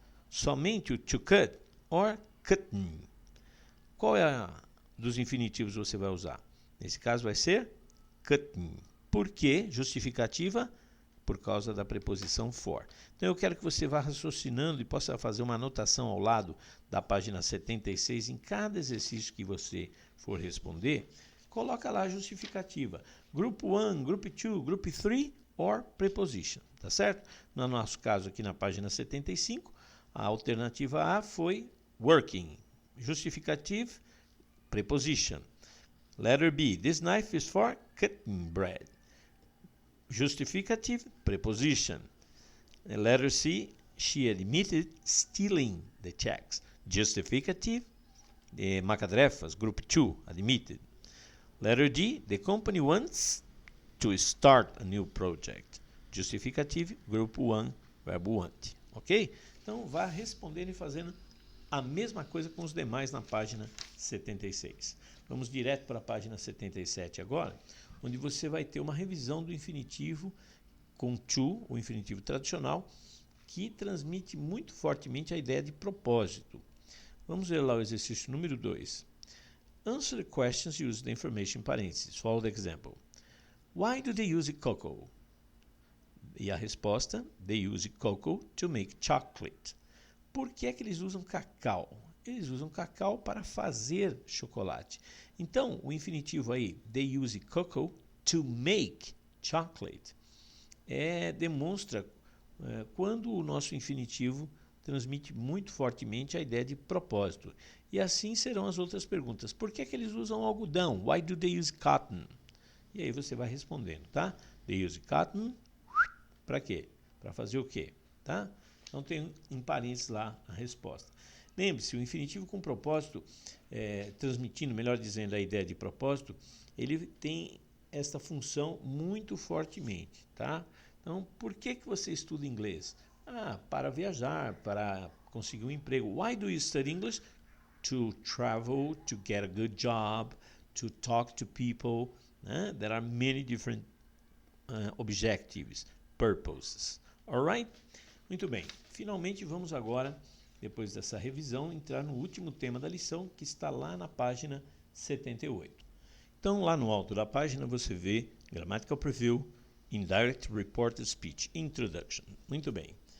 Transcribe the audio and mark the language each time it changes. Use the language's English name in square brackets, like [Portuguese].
[Portuguese] Somente o [English] to cut or cutting. [Portuguese] Qual é a dos infinitivos você vai usar? Nesse caso vai ser cutting. Por quê? Justificativa? Por causa da preposição for. Então eu quero que você vá raciocinando e possa fazer uma anotação ao lado da página 76 em cada exercício que você for responder. Coloca lá a justificativa. Grupo 1, grupo 2, grupo 3 or preposition. Tá certo? No nosso caso aqui na página 75, a alternativa A foi working. [English] Justificative, preposition. Letter B, this knife is for cutting bread. Justificative, preposition. Letter C, she admitted stealing the checks. Justificative, macadrefas, group 2, admitted. Letter D, the company wants to start a new project. [Portuguese] Justificative, grupo 1, verbo want. Ok? Então, vá respondendo e fazendo a mesma coisa com os demais na página 76. Vamos direto para a página 77 agora, onde você vai ter uma revisão do infinitivo com to, o infinitivo tradicional, que transmite muito fortemente a ideia de propósito. Vamos ver lá o exercício número 2. [English] Answer the questions using the information [Portuguese] em parênteses. [English] Follow the example. Why do they use cocoa? [Portuguese] E a resposta, [English] they use cocoa to make chocolate. [Portuguese] Por que é que eles usam cacau? Eles usam cacau para fazer chocolate. Então, o infinitivo aí, [English] they use cocoa to make chocolate, [Portuguese] demonstra quando o nosso infinitivo transmite muito fortemente a ideia de propósito. E assim serão as outras perguntas. Por que é que eles usam algodão? [English] Why do they use cotton? [Portuguese] E aí você vai respondendo, tá? [English] They use cotton, [Portuguese] para quê? Para fazer o quê? Tá? Então tem em parênteses lá a resposta. Lembre-se, o infinitivo com propósito, transmitindo, melhor dizendo, a ideia de propósito, ele tem esta função muito fortemente, tá? Então, por que você estuda inglês? Para viajar, para conseguir um emprego. [English] Why do you study English? To travel, to get a good job, to talk to people. There are many different objectives, purposes. Alright? [Portuguese] Muito bem. Finalmente vamos agora, depois dessa revisão, entrar no último tema da lição, que está lá na página 78. Então, lá no alto da página você vê Grammatical Preview, Indirect Reported Speech, Introduction. Muito bem.